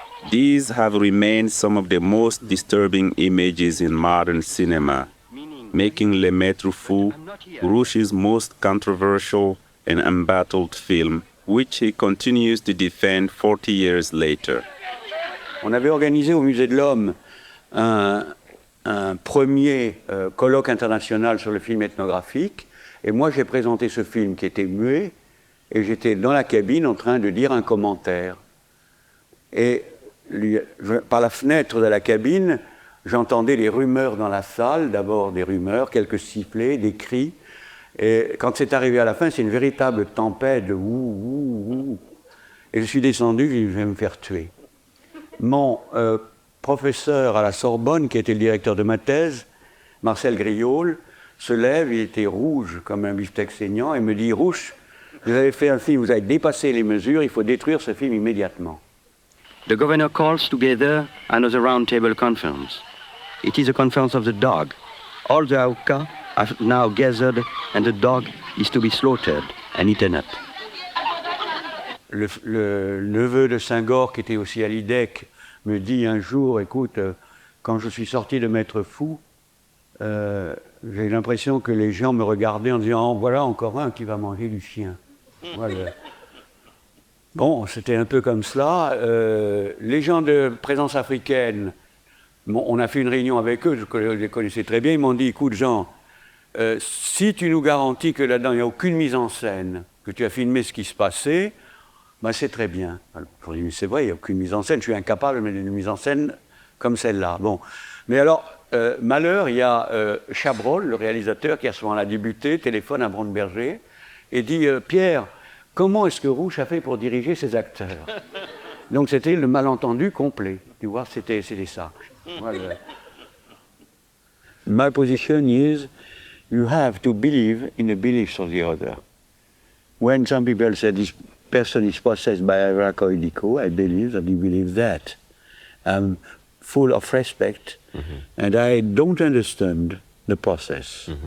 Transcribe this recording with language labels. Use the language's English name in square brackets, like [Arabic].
[English] These have remained some of the most disturbing images in modern cinema, making Le Maître Fou Rouch's most controversial and embattled film which he continues to defend 40 years later. [French] On avait organisé au Musée de l'Homme un premier colloque international sur le film ethnographique, et moi j'ai présenté ce film qui était muet, et j'étais dans la cabine en train de lire un commentaire. Et par la fenêtre de la cabine, j'entendais les rumeurs dans la salle, d'abord des rumeurs, quelques sifflets, des cris, et quand c'est arrivé à la fin, c'est une véritable tempête de ouh, ouh, ouh. Et je suis descendu, je vais me faire tuer. Mon professeur à la Sorbonne, qui était le directeur de ma thèse, Marcel Griaule, se lève, il était rouge comme un beefsteak saignant, et me dit « Rouch, vous avez fait un film, vous avez dépassé les mesures, il faut détruire ce film immédiatement. » [English] The governor calls together another roundtable conference. It is a conference of the dog. All the Auca are now gathered and the dog is to be slaughtered and eaten up. [French] Le neveu de Senghor, qui était aussi à l'IDEC, me dit un jour, écoute, quand je suis sorti de Maître Fou, j'ai l'impression que les gens me regardaient en disant « Oh, voilà encore un qui va manger du chien. » Voilà. Bon, c'était un peu comme cela. Les gens de présence africaine, on a fait une réunion avec eux, je les connaissais très bien, ils m'ont dit « Écoute Jean, si tu nous garantis que là-dedans il n'y a aucune mise en scène, que tu as filmé ce qui se passait, ben c'est très bien. » Alors, je leur ai dit « C'est vrai, il n'y a aucune mise en scène, je suis incapable de mettre une mise en scène comme celle-là. » Bon, mais alors, malheur, il y a Chabrol, le réalisateur, qui à ce moment-là débuté, téléphone à Brandberger, et dit « Pierre, comment est-ce que Rouch a fait pour diriger ses acteurs ?» Donc c'était le malentendu complet. Tu vois, c'était ça. Voilà. [English] My position is, you have to believe in the beliefs of the other. When some people say this person is possessed by a Racoidico, I believe that he believes that. I'm full of respect, and I don't understand the process.